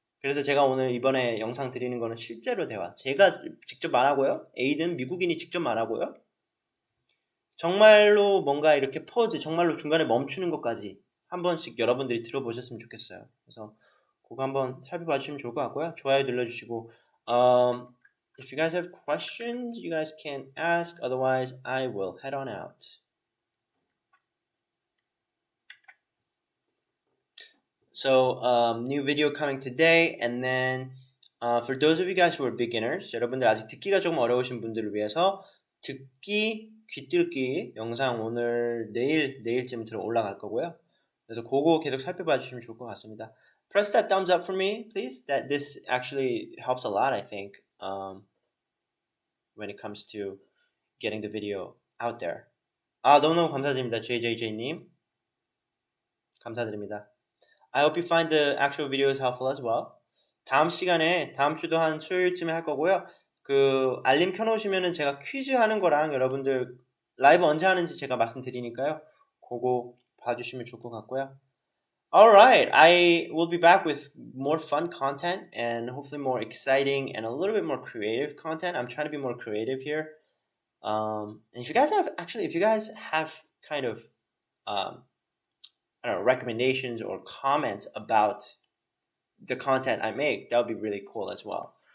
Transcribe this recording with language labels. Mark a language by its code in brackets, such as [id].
[ko] 그래서 제가 오늘 이번에 영상 드리는 거는 실제로 대화. 제가 직접 말하고요. 에이든 미국인이 직접 말하고요. 정말로 뭔가 이렇게 퍼즈, 정말로 중간에 멈추는 것까지 한 번씩 여러분들이 들어보셨으면 좋겠어요. 그래서 그거 한번 살펴봐 주시면 좋을 것 같고요. 좋아요 눌러주시고 [en] If you guys have questions, you guys can ask. Otherwise, I will head on out. So, new video coming today, and then for those of you guys who are beginners, [ko] 여러분들 아직 듣기가 조금 어려우신 분들을 위해서 듣기, 귀뚫기 영상 오늘 내일쯤 들어 올라갈 거고요. 그래서 그거 계속 살펴봐 주시면 좋을 것 같습니다. [en] Press that thumbs up for me, please. That this actually helps a lot, I think, when it comes to getting the video out there. [ko] 너무너무 감사드립니다, JJJ님. 감사드립니다. [en] I hope you find the actual videos helpful as well. [ko] 다음 시간에 다음 주도 한 수요일쯤에 할 거고요. 그 알림 켜놓으시면은 제가 퀴즈 하는 거랑 여러분들 라이브 언제 하는지 제가 말씀드리니까요. 그거 봐주시면 좋을 것 같고요. [en] Alright, I will be back with more fun content and hopefully more exciting and a little bit more creative content. I'm trying to be more creative here. And if you guys have kind of I don't know, recommendations or comments about the content I make, that would be really cool as well.